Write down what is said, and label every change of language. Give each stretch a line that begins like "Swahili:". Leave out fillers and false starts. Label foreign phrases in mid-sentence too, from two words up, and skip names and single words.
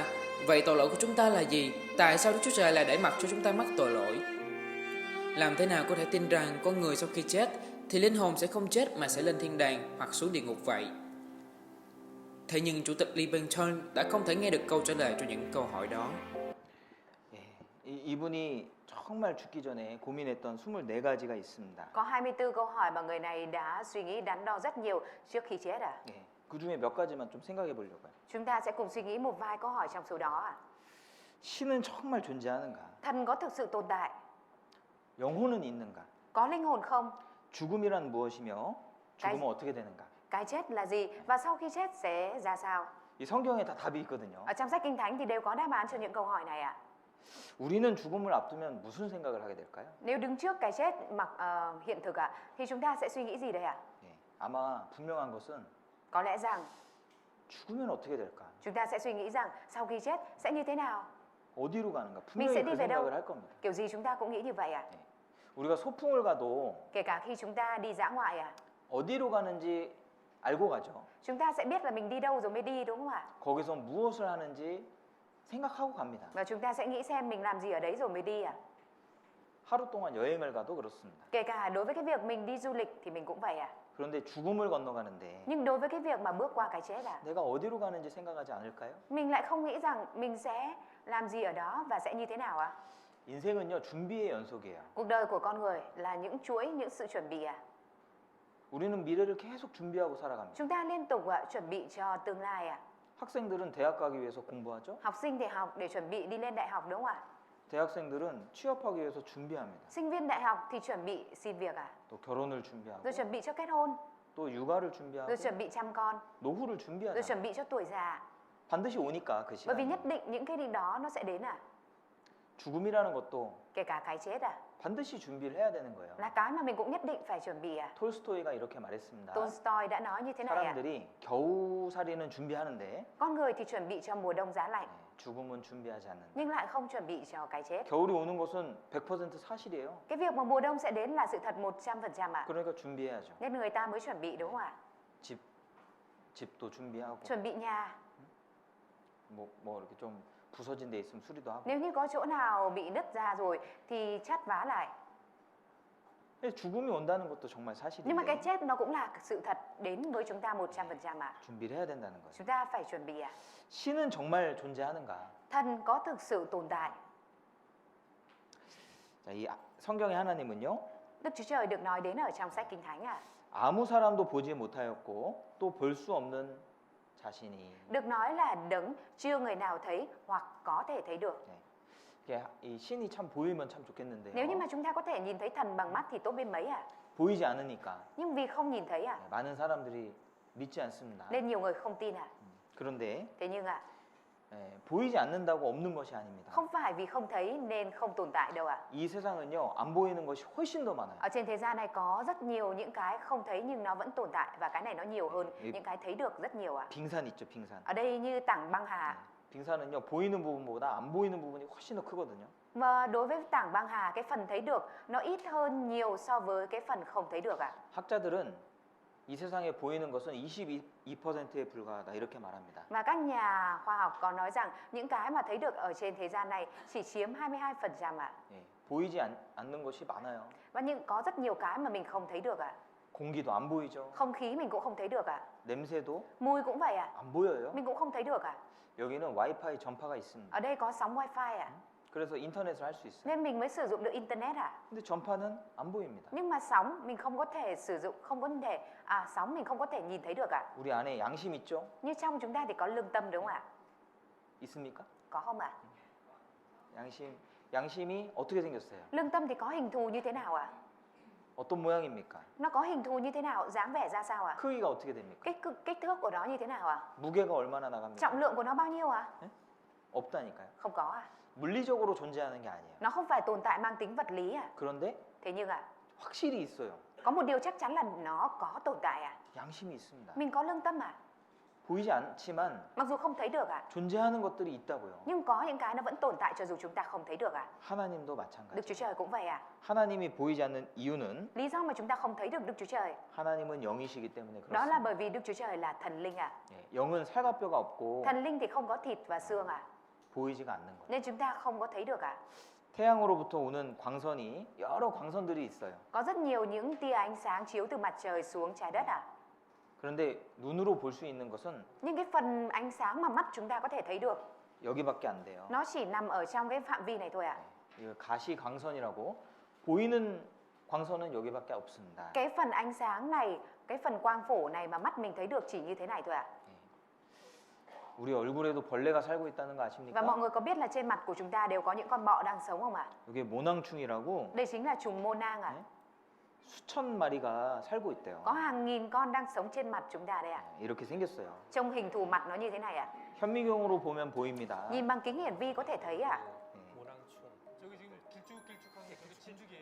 Vietnamese: Vậy tội lỗi của chúng ta là gì? Tại sao Đức Chúa Trời lại để mặc cho chúng ta mắc tội lỗi? Làm thế nào có thể tin rằng con người sau khi chết thì linh hồn sẽ không chết mà sẽ lên thiên đàng hoặc xuống địa ngục vậy? Thế nhưng Chủ tịch Lee Byung-chul đã không thể nghe được câu trả lời cho những câu hỏi đó.
Korean: 이분이 정말 죽기 전에 고민했던 24가지가 있습니다.
Vietnamese: Có 24 câu hỏi mà người này đã suy nghĩ đắn đo rất nhiều trước khi chết à?
Korean: 예, 그 중에 몇 가지만 좀 생각해 보려고요.
Vietnamese: Chúng ta sẽ cùng suy nghĩ một vài câu hỏi trong số đó à?
Korean: 신은 정말 존재하는가?
Vietnamese: Thần có thực sự tồn tại?
Korean: 영혼은 있는가?
Vietnamese: Có linh hồn không?
Korean: 죽음이란 무엇이며 죽으면 어떻게 되는가?
Vietnamese: Cái chết là gì? Và sau khi chết sẽ ra sao?
Korean: 이 성경에 다 답이 있거든요.
Vietnamese: Ở trong sách Kinh Thánh thì đều có đáp án cho những câu hỏi này ạ.
Korean: 우리는 죽음을 앞두면 무슨 생각을 하게 될까요?
Vietnamese: Nếu đứng trước cái chết mặc hiện thực ạ, thì chúng ta sẽ suy nghĩ gì đây ạ?
Korean: 예, 아마 분명한 것은
Vietnamese: Có lẽ rằng
Korean: 죽으면 어떻게 될까?
Vietnamese: chúng ta sẽ suy nghĩ rằng sau khi chết sẽ như thế nào?
Korean: 어디로 가는가?
Vietnamese: mình
Korean: 분명히
Vietnamese: sẽ đi
Korean: 그
Vietnamese: về đâu?
Korean: 생각을 할 겁니다.
Vietnamese: Kiểu gì chúng ta cũng nghĩ như vậy ạ.
Korean: 우리가 소풍을 가도
Vietnamese: Kể cả khi chúng ta đi dã ngoại ạ,
Korean: 어디로 가는지 알고 가죠.
Vietnamese: chúng ta sẽ biết là mình đi đâu rồi mới đi, đúng không ạ?
Korean: 거기서 무엇을 하는지 생각하고 갑니다.
Vietnamese: Và chúng ta sẽ nghĩ xem mình làm gì ở đấy rồi mới đi ạ.
Korean: 하루 동안 여행을 가도 그렇습니다.
Vietnamese: Kể cả đối với cái việc mình đi du lịch thì mình cũng vậy ạ.
Korean: 그런데 죽음을 건너가는데
Vietnamese: Nhưng đối với cái việc mà bước qua cái chết ạ,
Korean: 내가 어디로 가는지 생각하지 않을까요?
Vietnamese: mình lại không nghĩ rằng mình sẽ làm gì ở đó và sẽ như thế nào ạ.
Korean: 인생은요 준비의 연속이에요.
Vietnamese: Cuộc đời của con người là những chuỗi những sự chuẩn bị ạ.
Korean: 우리는 미래를 계속 준비하고 살아갑니다.
Vietnamese: Chúng ta liên tục ạ, chuẩn bị cho tương lai ạ.
Korean: 학생들은 대학 가기 위해서 공부하죠.
Vietnamese: Học sinh thì học để chuẩn bị đi lên đại học, đúng không ạ?
Korean: 대학생들은 취업하기 위해서 준비합니다.
Vietnamese: Sinh viên đại học thì chuẩn bị xin việc ạ,
Korean: 또 결혼을 준비하고
Vietnamese: rồi chuẩn bị cho kết hôn,
Korean: 또 육아를 준비하고
Vietnamese: rồi chuẩn bị chăm con,
Korean: 노후를
Vietnamese: rồi
Korean: 준비하잖아요.
Vietnamese: chuẩn bị cho tuổi già.
Korean: 반드시 오니까 그
Vietnamese: Bởi vì
Korean: 시간이.
Vietnamese: nhất định những cái điều đó nó sẽ đến ạ.
Korean: 죽음이라는 것도
Vietnamese: Kể cả cái chết ạ,
Korean: 반드시 준비를 해야 되는 거예요.
Vietnamese: là cái mà mình cũng nhất định phải chuẩn bị ạ.
Korean: 톨스토이가 이렇게 말했습니다.
Vietnamese: Tolstoy đã nói như thế này ạ.
Korean: 사람들이 겨우살이는 준비하는데
Vietnamese: Con người thì chuẩn bị cho mùa đông giá lạnh,
Korean: 죽음은 준비하지 않는다.
Vietnamese: nhưng lại không chuẩn bị cho cái chết.
Korean: 겨울이 오는 것은 100% 사실이에요.
Vietnamese: Cái việc mà mùa đông sẽ đến là sự thật 100% ạ.
Korean: 그러니까 준비해야죠.
Vietnamese: Nên người ta mới chuẩn bị, đúng không ạ?
Korean: 집도 준비하고
Vietnamese: Chuẩn bị nhà.
Korean: 뭐 이렇게 좀 부서진 데 있으면 수리도 하고.
Vietnamese: Nếu như có chỗ nào bị nứt ra rồi thì chát vá lại.
Korean: 근데 죽음이 온다는 것도 정말
Vietnamese: Nhưng mà cái
Korean: 사실인데
Vietnamese: chết nó cũng là sự thật đến với chúng ta 100% ạ.
Korean: 준비를 해야 된다는 거예요.
Vietnamese: Chúng ta phải chuẩn bị ạ.
Korean: 신은 정말 존재하는가?
Vietnamese: Thần có thực sự tồn tại.
Korean: 자, 이 성경의 하나님은요.
Vietnamese: Đức Chúa Trời được nói đến ở trong sách Kinh Thánh ạ.
Korean: 아무 사람도 보지 못하였고 또 볼 수 없는 자신이.
Vietnamese: Được nói là đấng chưa người nào thấy hoặc có thể thấy được.
Korean: 이게 이 신이 참 보이면 참 좋겠는데요.
Vietnamese: Nếu như mà chúng ta có thể nhìn thấy thần bằng mắt thì tốt biết mấy ạ.
Korean: 보이지 않으니까
Vietnamese: Nhưng vì không nhìn thấy ạ,
Korean: 많은 사람들이 믿지 않습니다.
Vietnamese: nên nhiều người không tin ạ.
Korean: 그런데
Vietnamese: Thế nhưng ạ,
Korean: 보이지 않는다고 없는 것이 아닙니다.
Vietnamese: không phải vì không thấy nên không tồn tại đâu ạ.
Korean: 이 세상은요 안 보이는 것이 훨씬 더 많아요.
Vietnamese: Ở trên thế gian này có rất nhiều những cái không thấy nhưng nó vẫn tồn tại, và cái này nó nhiều hơn những cái thấy được rất nhiều ạ.
Korean: 빙산 있죠, 빙산.
Vietnamese: Ở đây như tảng băng hà.
Korean: 빙산은요 보이는 부분보다 안 보이는 부분이 훨씬 더 크거든요.
Vietnamese: Và đối với tảng băng hà, cái phần thấy được nó ít hơn nhiều so với cái phần không thấy được ạ.
Korean: 학자들은 이 세상에 보이는 것은 22%에 불과하다 이렇게 말합니다.
Vietnamese: Và các nhà khoa học có nói rằng những cái mà thấy được ở trên thế gian này chỉ chiếm 22% ạ.
Korean: 예, 보이지 않는 것이 많아요.
Vietnamese: Và nhưng có rất nhiều cái mà mình không thấy được ạ.
Korean: 공기도 안 보이죠.
Vietnamese: Không khí mình cũng không thấy được ạ.
Korean: 냄새도
Vietnamese: Mùi cũng vậy ạ.
Korean: 안 보여요.
Vietnamese: Mình cũng không thấy được ạ.
Korean: 여기는 와이파이 전파가 있습니다.
Vietnamese: Ở đây có sóng wifi ạ.
Korean: 그래서 인터넷을 할 수 있어요.
Vietnamese: Nên mình mới sử dụng được internet ạ.
Korean: 근데 전파는 안 보입니다.
Vietnamese: Nhưng mà sóng mình không có thể sử dụng, không có thể sóng mình không có thể nhìn thấy được ạ.
Korean: 우리 안에 양심 있죠?
Vietnamese: Như trong chúng ta thì có lương tâm, đúng không ạ?
Korean: 있습니까?
Vietnamese: Có không ạ?
Korean: 양심이 어떻게 생겼어요?
Vietnamese: Lương tâm thì có hình thù như thế nào ạ?
Korean: 어떤 모양입니까?
Vietnamese: Nó có hình thù như thế nào, dáng vẻ ra sao ạ?
Korean: 크기가 어떻게 됩니까?
Vietnamese: Kích thước của nó như thế nào ạ?
Korean: 무게가 얼마나 나갑니까?
Vietnamese: Trọng lượng của nó bao nhiêu ạ?
Korean: 없다니까요.
Vietnamese: Không có ạ.
Korean: 물리적으로 존재하는 게 아니에요.
Vietnamese: Nó không phải tồn tại mang tính vật lý ạ.
Korean: 그런데
Vietnamese: Thế nhưng ạ,
Korean: 확실히 있어요.
Vietnamese: có một điều chắc chắn là nó có tồn tại ạ.
Korean: 양심이 있습니다.
Vietnamese: Mình có lương tâm ạ.
Korean: 보이지 않지만
Vietnamese: Mặc dù không thấy được ạ,
Korean: 존재하는 것들이 있다고요.
Vietnamese: nhưng có những cái nó vẫn tồn tại cho dù chúng ta không thấy được ạ.
Korean: 하나님도
Vietnamese: Đức Chúa
Korean: 마찬가지예요.
Vietnamese: Trời cũng vậy ạ.
Korean: 하나님이 보이지 않는 이유는
Vietnamese: Lý do mà chúng ta không thấy được Đức Chúa Trời,
Korean: 하나님은 영이시기 때문에
Vietnamese: đó là
Korean: 그렇습니다.
Vietnamese: bởi vì Đức Chúa Trời là thần linh ạ.
Korean: 예, 영은 살과 뼈가 없고
Vietnamese: Thần linh thì không có thịt và xương ạ.
Korean: 보이지가 않는 거예요.
Vietnamese: Nên chúng ta không có thấy được ạ.
Korean: 태양으로부터 오는 광선이 여러 광선들이 있어요.
Vietnamese: Có rất nhiều những tia ánh sáng chiếu từ mặt trời xuống trái đất ạ.
Korean: 그런데 눈으로 볼 수 있는 것은
Vietnamese: Nhưng cái phần ánh sáng mà mắt chúng ta có thể thấy được,
Korean: 여기밖에 안 돼요.
Vietnamese: nó chỉ nằm ở trong cái phạm vi này thôi ạ.
Korean: 이 가시광선이라고 보이는 광선은 여기밖에 없습니다.
Vietnamese: Cái phần ánh sáng này, cái phần quang phổ này mà mắt mình thấy được chỉ như thế này thôi ạ.
Korean: 우리 얼굴에도 벌레가 살고 있다는 거
Vietnamese: Và
Korean: 아십니까?
Vietnamese: mọi người có biết là trên mặt của chúng ta đều có những con bọ đang sống không ạ?
Korean: 이게 모낭충이라고
Vietnamese: Đây chính là trùng mô nang ạ.
Korean: 수천 마리가 살고 있대요.
Vietnamese: Có hàng nghìn con đang sống trên mặt chúng ta đây ạ.
Korean: 이렇게 생겼어요.
Vietnamese: Trông hình thù mặt nó như thế này ạ.
Korean: 현미경으로 보면 보입니다.
Vietnamese: Nhìn bằng kính hiển vi có thể thấy ạ.
Korean: 모낭충. 저기 지금 길쭉길쭉한 게 그게 진죽이에요.